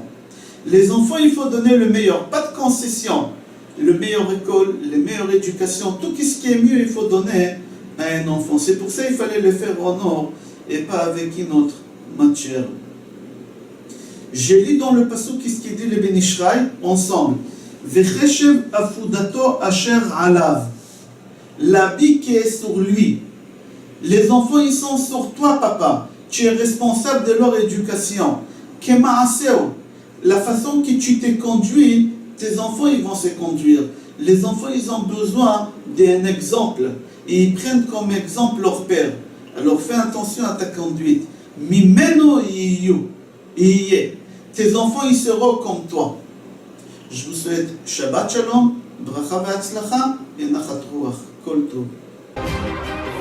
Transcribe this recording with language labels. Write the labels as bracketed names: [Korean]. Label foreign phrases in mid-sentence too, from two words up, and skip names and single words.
[French] Les enfants, il faut donner le meilleur, pas de concession. Le meilleur école, la meilleure éducation, tout ce qui est mieux, il faut donner à un enfant. C'est pour ça qu'il fallait le faire en or et pas avec une autre matière. J'ai lu dans le passage ce qui dit le Ben Ishraï ensemble. [Hebrew] וחשב אפודתו אשר עליו. [French] L'habit qui est sur lui. Les enfants, ils sont sur toi, papa. Tu es responsable de leur éducation. [Hebrew] Kemaaseo. [French] La façon que tu t'es conduit, tes enfants, ils vont se conduire. Les enfants, ils ont besoin d'un exemple. Et ils prennent comme exemple leur père. Alors fais attention à ta conduite. [Hebrew] ממנו יהיו. [French] Tes enfants, ils seront comme toi. Je vous souhaite [Hebrew] שבת שלום, ברכה והצלחה [French] et [Hebrew] נחת רוח. כל טוב.